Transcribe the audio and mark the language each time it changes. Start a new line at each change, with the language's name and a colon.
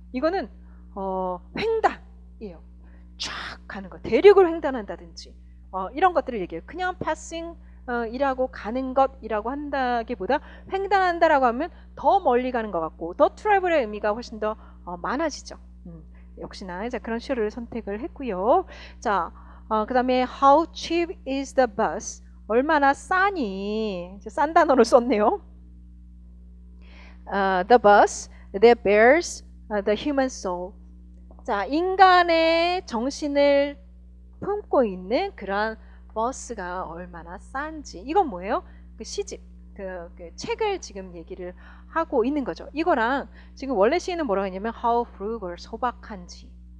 Korean: 이거는 횡단이에요. 쫙 가는 거, 대륙을 횡단한다든지 이런 것들을 얘기해요. 그냥 passing 이라고 가는 것이라고 한다기보다 횡단한다라고 하면 더 멀리 가는 것 같고 더 트래블의 의미가 훨씬 더 많아지죠. 역시나 이제 그런 시어를 선택을 했고요. 자, 그 다음에
English: how cheap is the bus?
Korean: 얼마나 싸니? 이제 싼 단어를 썼네요.
English: The bus that bears the human soul.
Korean: 자, 인간의 정신을 품고 있는 그런 버스가 얼마나 싼지. 이건 뭐예요? 그 시집, 그 책을 지금 얘기를 하고 있는 거죠. 이거랑 지금 원래 시인은 뭐라고 했냐면
English: how frugal,
Korean: 소박한지.